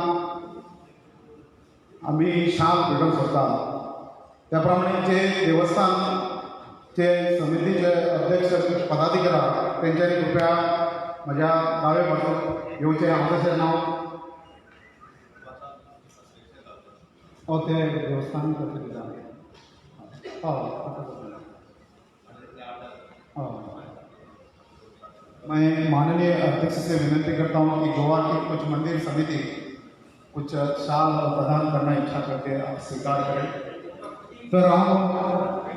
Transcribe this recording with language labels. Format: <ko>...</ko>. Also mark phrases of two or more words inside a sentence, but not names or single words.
<kok>आमी शाल भेटोवंक सोदता त्या प्रमाणे जे देवस्थानचे समितीचे अध्यक्ष पदाधिकारी आहा तेंच्यांनी कृपया म्हज्या दावे बाजूक येवचें हांव तशें नांव</kok> <hi>ते देवस्थान मैं माननीय अध्यक्ष से विनती करता हूँ कि गोवा की कुछ मंदिर समिति कुछ शाल प्रदान करना इच्छा करके आप स्वीकार करें तर हम</hi>